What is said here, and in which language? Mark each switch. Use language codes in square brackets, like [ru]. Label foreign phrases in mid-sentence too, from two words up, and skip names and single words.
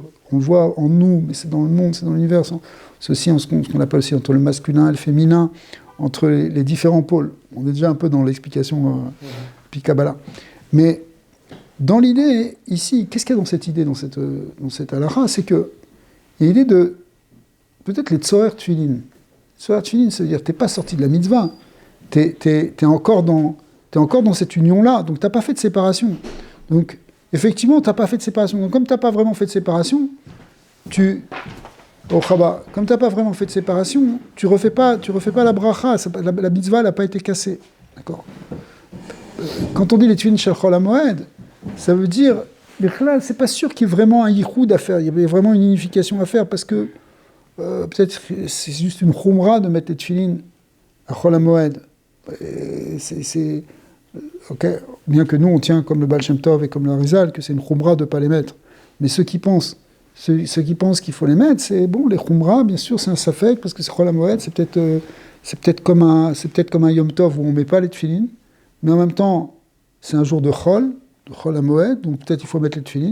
[fr] On le voit en nous, mais c'est dans le monde, c'est dans l'univers. C'est aussi ce qu'on appelle aussi entre le masculin et le féminin, entre les différents pôles. On est déjà un peu dans l'explication Kabbalah. Mais dans l'idée, ici, qu'est-ce qu'il y a dans cette idée, dans cette halakha, c'est qu'il y a l'idée de, peut-être [he] les צורר תפילין. צורר תפילין, [fr] ça veut dire que tu n'es pas sorti de la mitzvah, tu es encore dans cette union-là, donc tu n'as pas fait de séparation. Donc, effectivement, tu n'as pas fait de séparation. Donc, comme tu n'as pas vraiment fait de séparation, tu refais pas la bracha, la mitzvah n'a pas été cassée. D'accord. Quand on dit les [he] תפילין של חול המועד, [fr] ça veut dire, c'est pas sûr qu'il y ait vraiment un yichoud à faire, il y avait vraiment une unification à faire, parce que peut-être c'est juste une chumra de mettre les tfilin à [he] חול המועד. [fr] Okay. Bien que nous on tient comme le Baal Shem Tov et comme le Arizal que c'est une chumra de ne pas les mettre, mais ceux qui pensent qu'il faut les mettre, c'est bon, les chumra bien sûr c'est un safek parce que c'est [he] חול המועד, [fr] c'est peut-être comme un [he] יום טוב [fr] où on met pas les tfilin, mais en même temps c'est un jour de [he] חול המועד, [fr] donc peut-être il faut mettre les tfilin.